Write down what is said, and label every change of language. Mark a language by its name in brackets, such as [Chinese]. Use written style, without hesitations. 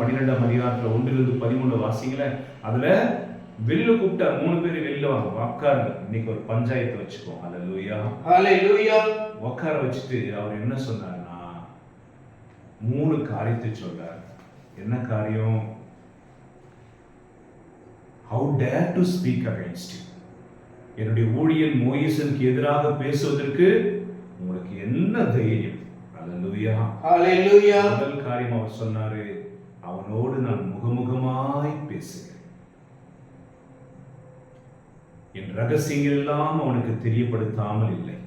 [Tamil] 12ஆம் அதிகாரத்தில் 1-13 வாசிங்கள. அதுல வெளியில கூப்பிட்டார். 3 பேர் வெளியில வாங்க, உட்காருங்க, இன்னைக்கு ஒரு பஞ்சாயத்து வச்சுக்கோம். ஹல்லேலூயா, ஹல்லேலூயா. உட்கார வச்சுட்டு அவர் என்ன சொன்னார்னா 3 காரியத்தை சொல்றார். என்ன காரியம்? [English] How dare to speak against you? [Tamil] என்னுடைய ஊழியன் மோயிசனுக்கு எதிராக பேசுவதற்கு உங்களுக்கு என்ன தைரியம்? ஹல்லேலூயா, ஹல்லேலூயா. முதல் காரியம் அவர் சொன்னாரு, அவனோடு நான் முகமுகமாய் பேசுகிறேன். என் ரகசியங்கள் எல்லாம் அவனுக்கு தெரியப்படுத்தாமல் இல்லை.